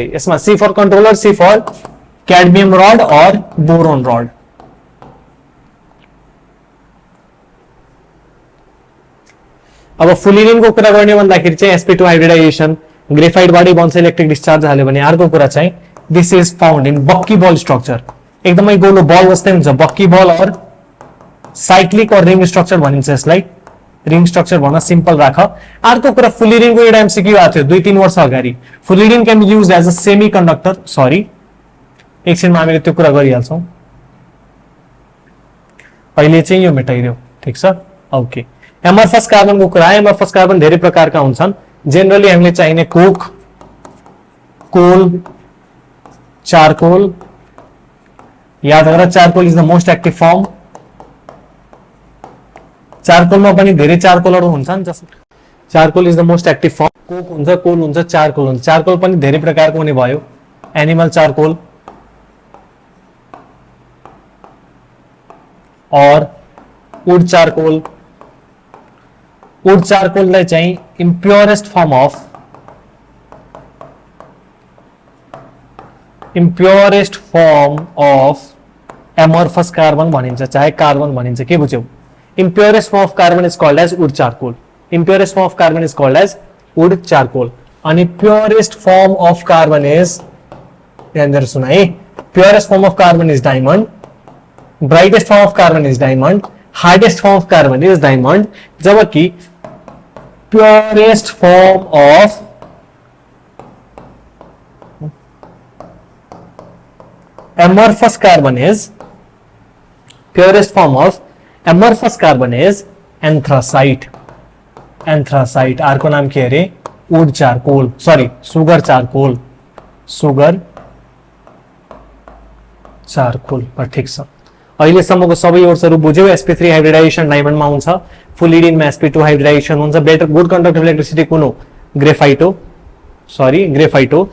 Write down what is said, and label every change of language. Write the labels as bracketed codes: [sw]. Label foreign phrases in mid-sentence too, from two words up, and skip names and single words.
[en] यसमा C for controller, C for cadmium rod or boron rod. [ne] अब फुलिरिनको कुरा गर्ने भन्दाखेरि चाहिँ sp2 हाइब्रिडाइजेसन, ग्रेफाइटबाटै बन्छ [en] electric discharge [ne] हाल्यो भने। अर्को कुरा चाहिँ [en] this is found in bucky ball structure, [ne] एकदमै गोलो बल जस्तै हुन्छ, [en] bucky ball or cyclic or ring structure [ne] भनिन्छ यसलाई। [en] ring structure [ne] भन्न सिम्पल राख। अर्को कुरा फुलिरिनको एउटा एमसीक्यू आएको थियो 2-3 वर्ष अगाडि। [en] fullerene can be used as a semi conductor. [ne] सरी, एकछिनमा हामीले त्यो कुरा गरिहाल्छौँ, अहिले चाहिँ यो मेटाइदियो। ठीक छ, ओके। एमर्फस कार्बनको कुरा, [en] amorphous carbon [ne] धेरै प्रकारका हुन्छन्। जेनरली हामीले चाहिने कोक, कोल, चारकोल। याद गर, [en] charcoal is the most active form. [ne] चारकोलमा पनि धेरै चारकोलहरू हुन्छन्, जस्तो [en] charcoal is the most active form. [ne] कोक हुन्छ, कोल हुन्छ, चारकोल हुन्छ। चारकोल पनि धेरै प्रकारको हुने भयो, [en] animal charcoal or wood charcoal. [ne] वुड चारकोललाई चाहिँ [en] impurest form of amorphous carbon [ne] भनिन्छ, चाहे कार्बन भनिन्छ। के बुझ्यौ? [en] impurest form of carbon is called as wood charcoal. Impurest form of carbon is called as wood charcoal. And purest form of carbon is, purest form of carbon is diamond. Brightest form of carbon is diamond. Hardest form of carbon is diamond. जबकि purest form of amorphous carbon is, purest form of amorphous carbon is anthracite. Anthracite, [ne] अर्को नाम के अरे? [en] wood charcoal, sorry sugar charcoal, sugar charcoal. [ne] ठिक छ, अहिलेसम्मको सबै ओर्सहरू बुझ्यौ। sp3 हाइब्रिडाइजेसन डायमन्डमा हुन्छ, फुलिडिनमा sp2 हाइब्रिडाइजेसन हुन्छ। [en] better good conductive electricity [ne] कुन हो? ग्रेफाइट हो, सरी ग्रेफाइट हो।